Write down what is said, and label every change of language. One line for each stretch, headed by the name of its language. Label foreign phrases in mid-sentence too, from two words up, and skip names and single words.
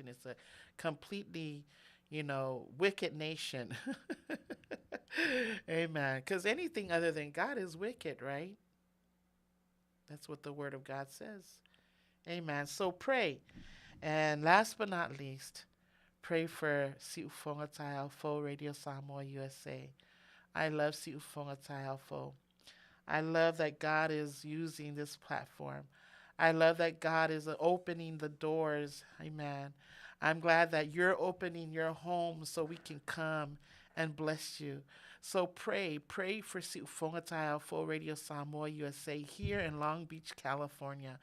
English: It's a completely, wicked nation. Amen. Because anything other than God is wicked, right? That's what the word of God says. Amen. So pray. And last but not least, pray for Siufonga Tahalfo Radio Samoa USA. I love Siufonga Tahalfo. I love that God is using this platform. I love that God is opening the doors. Amen. I'm glad that you're opening your home so we can come and bless you. So pray for Siufonga Tahalfo Radio Samoa USA here in Long Beach, California.